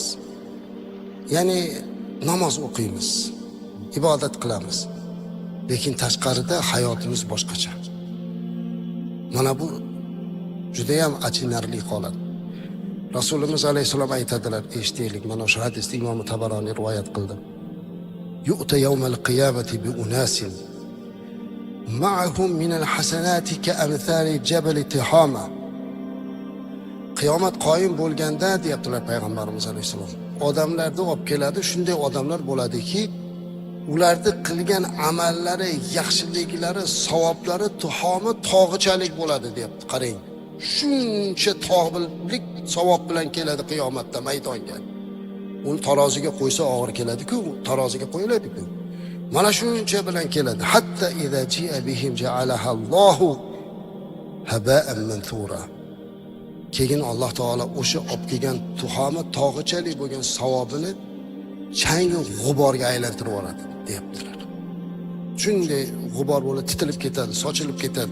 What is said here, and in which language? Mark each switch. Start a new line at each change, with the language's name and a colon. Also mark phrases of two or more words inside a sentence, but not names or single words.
Uzbek: Ya'ni namoz o'qiymiz, ibodat qilamiz. Lekin tashqarida hayotimiz boshqacha. Mana bu juda ham achinarli holat. Rasulimiz alayhisalom aytadilar, eshitaylik. Mana shu hadisni Imom Tabaroniy rivoyat qildi.
Arabic: يؤتى يوم القيامة بأناس معهم من الحسنات كأمثال جبل تحامة.
Uzbek: Qiyomat qoyim bo'lganda deyaptilar payg'ambarimiz alayhisalom. Odamlarni olib keladi, shunday odamlar bo'ladiki, ularni qilgan amallari, yaxshiliklari, savoblari tuhomi tog'ichalik bo'ladi deyapti. Qarang. Shuncha tog'lik savob bilan keladi qiyomatda maydonga. Uni taroziga qo'ysa og'ir keladi-ku, taroziga qo'yiladi-ku. Mana shuncha bilan keladi.
Arabic: حتى إذا جيء بهم جعلها الله هباء منثورا.
Uzbek: Keyin Alloh taolo o'sha olib kelgan tuhomi tog'ichalik bo'lgan savobini chang g'uborga aylantirib yuboradi, deyaptilar. Shunday g'ubor bo'lib titilib ketadi, sochilib ketadi.